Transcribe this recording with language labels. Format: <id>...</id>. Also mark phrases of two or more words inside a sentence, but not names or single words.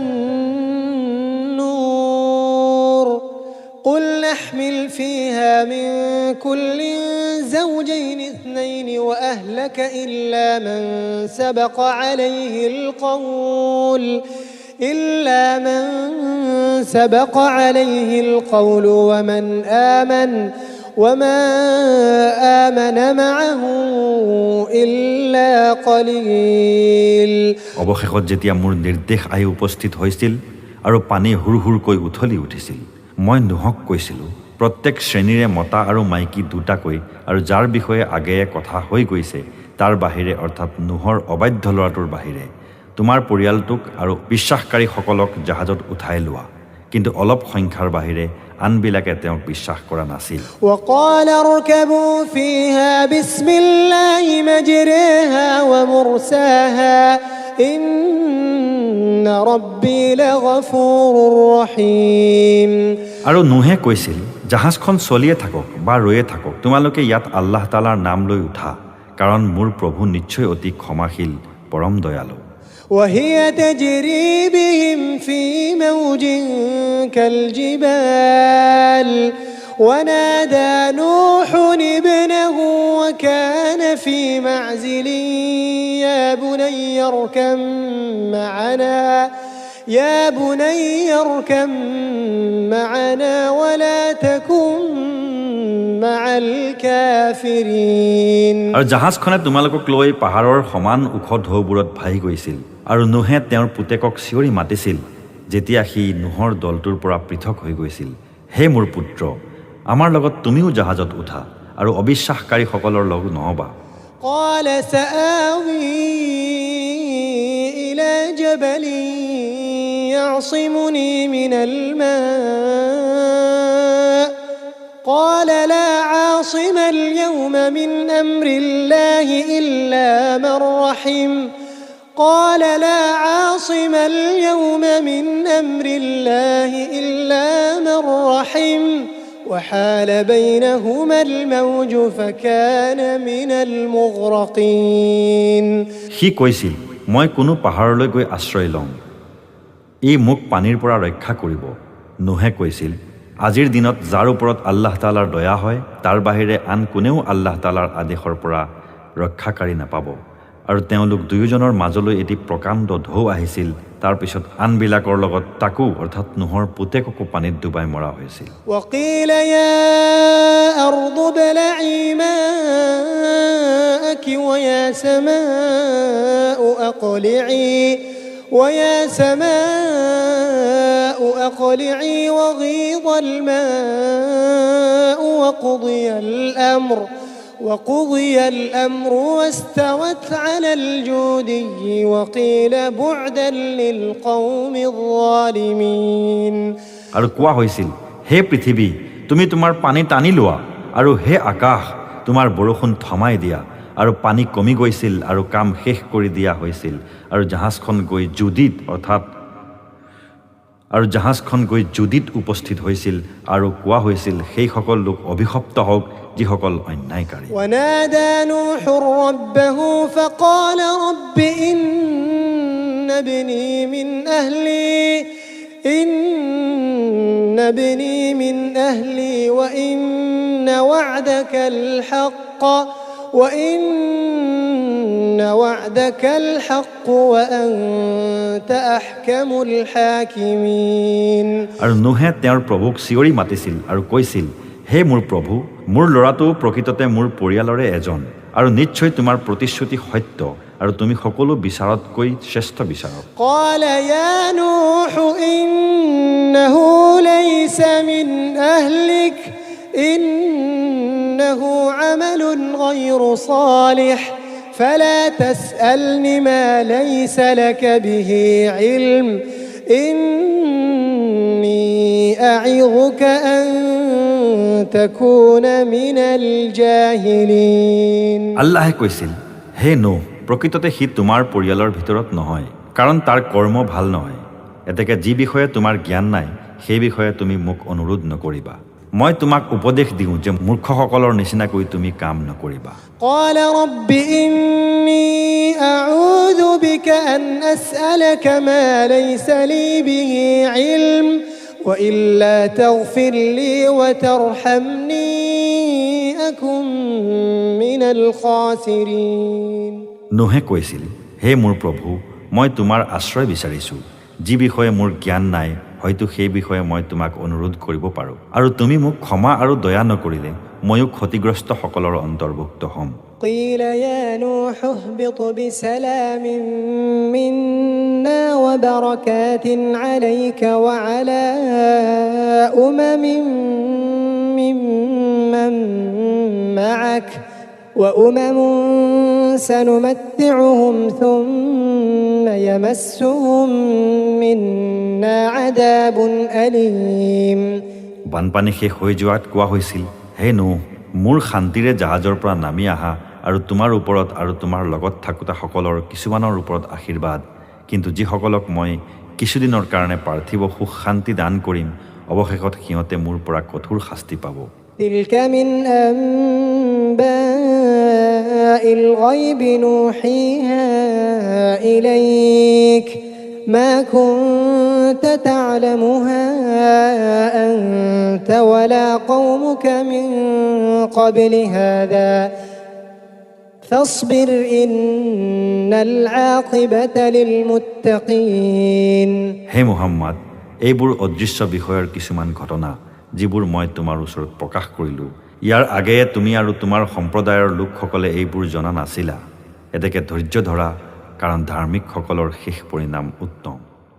<ar>النور قل نحمل فيها من كل زوجين اثنين وأهلك إلا من سبق عليه القول إلا من سبق عليه القول وما آمن معه إلا قليل।</ar> <as>অৱশেষত যেতিয়া মোৰ নিৰ্দেশ আহি উপস্থিত হৈছিল আৰু পানী হুৰহুৰকৈ উঠলি উঠিছিল, মই নোহক কৈছিলোঁ, প্ৰত্যেক শ্ৰেণীৰে মতা আৰু মাইকী দুটাকৈ, আৰু যাৰ বিষয়ে আগেয়ে কথা হৈ গৈছে তাৰ বাহিৰে, অৰ্থাৎ নোহৰ অবাধ্য ল'ৰাটোৰ বাহিৰে, তোমাৰ পৰিয়ালটোক আৰু বিশ্বাসকাৰীসকলক জাহাজত উঠাই লোৱা। কিন্তু অলপ সংখ্যাৰ বাহিৰে আনবিলাকে তেওঁক বিশ্বাস কৰা নাছিল।</as> <ar>وقال اركبوا فيها بسم الله مجريها ومرساها إن ربي لغفور رحيم।</ar> <as>আৰু নোহে কৈছিল, জাহাজখন চলিয়ে থাকক বা ৰৈয়ে থাকক, তোমালোকে ইয়াত আল্লাহ তালাৰ নাম লৈ উঠা, কাৰণ মোৰ প্ৰভু নিশ্চয় অতি ক্ষমাশীল, পৰম দয়ালু।</as> <ar>وهي تجري بهم في موج كالجبال ونادى نوح ابنه وكان في معزل يا بني اركب معنا ولا تكن مع الكافرين।</ar> <as>আৰু জাহাজখনে তোমালোকক লৈ পাহাৰৰ সমান ওখ ঢৌবোৰত ভাহি গৈছিল, আৰু নোহে তেওঁৰ পুতেকক চিঞৰি মাতিছিল যেতিয়া সি নোহৰ দলটোৰ পৰা পৃথক হৈ গৈছিল, হে মোৰ পুত্ৰ, আমাৰ লগত তুমিও জাহাজত উঠা আৰু অবিশ্বাসকাৰীসকলৰ লগ নহবা।</as> <ar>قال سآوي إلى جبل يعصمني من الماء قال لا عاصم اليوم من أمر الله إلا من رحم قال لا عاصم اليوم من أمر الله إلا من رحم وحال بينهما الموج فكان من المغرقين।</ar> <as>সি কৈছিল, মই কোনো পাহাৰলৈ গৈ আশ্ৰয় লম, ই মোক পানীৰ পৰা ৰক্ষা কৰিব। নোহে কৈছিল, আজিৰ দিনত যাৰ ওপৰত আল্লাহ তালাৰ দয়া হয় তাৰ বাহিৰে আন কোনেও আল্লাহ তালাৰ আদেশৰ পৰা ৰক্ষাকাৰী নাপাব। আৰু তেওঁলোক দুয়োজনৰ মাজলৈ এটি প্ৰকাণ্ড ঢৌ আহিছিল, তাৰপিছত আনবিলাকৰ লগত তাকো, অৰ্থাৎ নোহৰ পুতেককো পানীত ডুবাই মৰা হৈছিল।</as> <ar>وقيل يا أرض ابلعي ماءك ويا سماء أقلعي وغيض الماء وقضي الأمر واستوت على الجودي وقيل بعدا للقوم الظالمين।</ar> <as>আৰু কোৱা হৈছিল, হে পৃথিৱী, তুমি তোমাৰ পানী টানি লোৱা, আৰু হে আকাশ, তোমাৰ বৰষুণ থমাই দিয়া। আৰু পানী কমি গৈছিল আৰু কাম শেষ কৰি দিয়া হৈছিল, আৰু জাহাজখন গৈ জুদিত উপস্থিত হৈছিল, আৰু কোৱা হৈছিল, সেইসকল লোক অভিশপ্ত হওক যিসকল অন্যায়কাৰী।</as> <ar>ونادى نوح ربه فقال رب إن ابني من أهلي وإن وعدك الحق وأنت أحكم الحاكمين।</ar> <as>আৰু নোহে তেওঁৰ প্ৰভুক চিঞৰি মাতিছিল আৰু কৈছিল, হে মোৰ প্ৰভু, মোৰ ল'ৰাটো প্ৰকৃততে মোৰ পৰিয়ালৰে এজন, আৰু নিশ্চয় তোমাৰ প্ৰতিশ্ৰুতি সত্য, আৰু তুমি সকলো বিচাৰতকৈ শ্ৰেষ্ঠ বিচাৰক।</as> <ar>قال يا نوح إنه ليس من أهلك إنه عمل غير صالح فلا تسألني ما ليس لك به علم إني أعظك أن تكون من الجاهلين।</ar> <as>আল্লাহে কৈছিল, হে নোহ, প্ৰকৃততে সি তোমাৰ পৰিয়ালৰ ভিতৰত নহয়, কাৰণ তাৰ কৰ্ম ভাল নহয়। এতেকে যি বিষয়ে তোমাৰ জ্ঞান নাই সেই বিষয়ে তুমি মোক অনুৰোধ নকৰিবা। মই তোমাক উপদেশ দিওঁ যে মূৰ্খসকলৰ নিচিনাকৈ তুমি কাম নকৰিবা।</as> <ar>قال رب إني أعوذ بك أن أسألك ما ليس لي به علم وإلا تغفر لي وترحمني أكن من الخاسرين।</ar> <as>নোহে কৈছিল, হে মোৰ প্ৰভু, মই তোমাৰ আশ্ৰয় বিচাৰিছোঁ, যি বিষয়ে মোৰ জ্ঞান নাই হয়তো সেই বিষয়ে মই তোমাক অনুৰোধ কৰিব পাৰোঁ আৰু তুমি মোক ক্ষমা আৰু দয়া নকৰিলে ময়ো ক্ষতিগ্ৰস্তসকলৰ অন্তৰ্ভুক্ত হ'ম</as> <ar>قيل يا نوح اهبط بسلام منا وبركات عليك وعلى ممن معك وأمم سنمتعهم ثم يمسهم منا عذاب أليم</ar> <as>বানপানী শেষ হৈ যোৱাত কোৱা হৈছিল হে নোহ মোৰ শান্তিৰে জাহাজৰ পৰা নামি আহা আৰু তোমাৰ ওপৰত আৰু তোমাৰ লগত থাকোতাসকলৰ কিছুমানৰ ওপৰত আশীৰ্বাদ কিন্তু যিসকলক মই কিছুদিনৰ কাৰণে পাৰ্থিৱ সুখ শান্তি দান কৰিম অৱশেষত সিহঁতে মোৰ পৰা কঠোৰ শাস্তি পাব</as> <ar>تلك من أنباء الغيب نوحيها إليك ما كنت تعلمها أنت ولا قومك من قبل هذا فاصبر إن العاقبة للمتقين</ar> <as>হে মুহাম্মদ এইবোৰ অদৃশ্য বিষয়ৰ কিছুমান ঘটনা যিবোৰ মই তোমাৰ ওচৰত প্ৰকাশ কৰিলোঁ ইয়াৰ আগেয়ে তুমি আৰু তোমাৰ সম্প্ৰদায়ৰ লোকসকলে এইবোৰ জনা নাছিলা এতেকে ধৈৰ্য ধৰা কাৰণ ধাৰ্মিকসকলৰ শেষ পৰিণাম উত্তম</as>